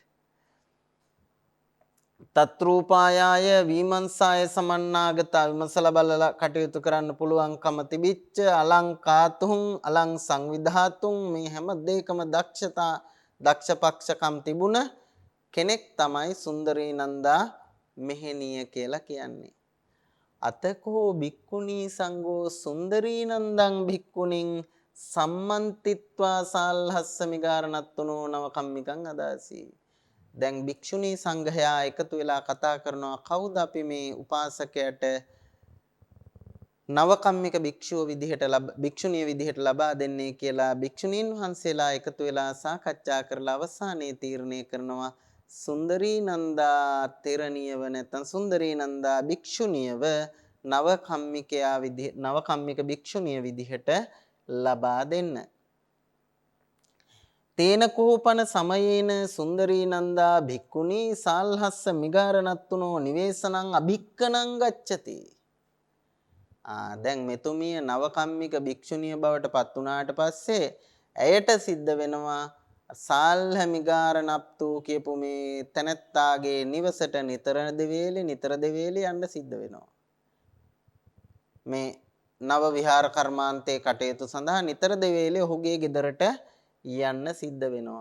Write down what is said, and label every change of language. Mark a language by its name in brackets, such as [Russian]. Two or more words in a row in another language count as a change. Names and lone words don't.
[Pali] තත්රූපායාය විමංසාය සමන්නාගත [Sinhala] විමසලා බලලා කටයුතු කරන්න පුළුවන්කම තිබිච්ච [Pali] අලංකාතුං අලං සංවිධාතුං [Sinhala] මේ හැම දෙයකම දක්ෂපක්ෂකම් තිබුණ කෙනෙක් තමයි සුන්දරී නන්දා මෙහෙණිය කියලා කියන්නේ. [Pali] අතකෝ භික්ඛුනී සංඝෝ සුන්දරී නන්දං භික්ඛුනින් සම්මන්තිත්වා සාල්හස්ස මිගාරණත්තුනෝ නව කම්මිකං අදාසී. [Sinhala] දැන් භික්ෂුණී සංඝයා එකතු වෙලා කතා කරනවා කවුද අපි මේ උපාසකයට නවකම්මික භික්ෂුණිය විදිහට ලබා දෙන්නේ කියලා භික්ෂුණීන් වහන්සේලා එකතු වෙලා සාකච්ඡා කරලා අවසානයේ තීරණය කරනවා සුන්දරී නන්දා තෙරණියව නැත්නම් සුන්දරී නන්දා භික්ෂුණියව නවකම්මික භික්ෂුණිය විදිහට ලබා දෙන්න. [Pali] තේන කෝපන සමයේන සුන්දරී නන්දා භික්ඛුනී සාල්හස්ස මිගාරණත්තුනෝ නිවේසනං අභික්කනං ගච්ඡති. [Sinhala] දැන් මෙතුමිය නවකම්මික භික්ෂුණිය බවට පත් වුණාට පස්සේ ඇයට සිද්ධ වෙනවා සාල්හ මිගාරණප්තු කියපු මේ තනත්තාගේ නිවසට නිතර දෙවේලේ යන්න සිද්ධ වෙනවා. මේ නව විහාර කර්මාන්තයේ කටයුතු සඳහා නිතර දෙවේලේ ඔහුගේ ගෙදරට යන්න සිද්ධ වෙනවා.